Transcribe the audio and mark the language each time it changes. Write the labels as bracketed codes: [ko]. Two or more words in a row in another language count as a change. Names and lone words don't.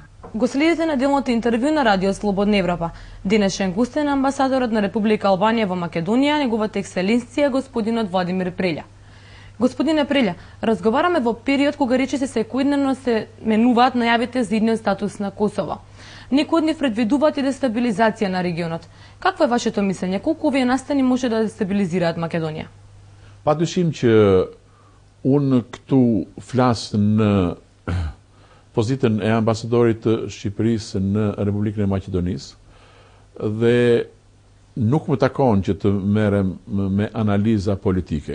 [mk] Го следите неделното интервју на Радио Слободна Европа. Денешен гост е амбасадорот на Република Албанија во Македонија, неговата екселенција господинот Владимир Прелја. Господине Прелја, разговараме во период кога речиси секојдневно се менуваат најавите за идниот статус на Косово. Некои од нив предвидуваат и дестабилизација на регионот. Какво е вашето мислење? Колку овие настани може да дестабилизираат Македонија? [sq] Padyshim që unë këtu flas në pozitën e ambasadorit të Shqipërisë në Republikën e Maqedonisë dhe nuk më takon që të merrem me analiza politike.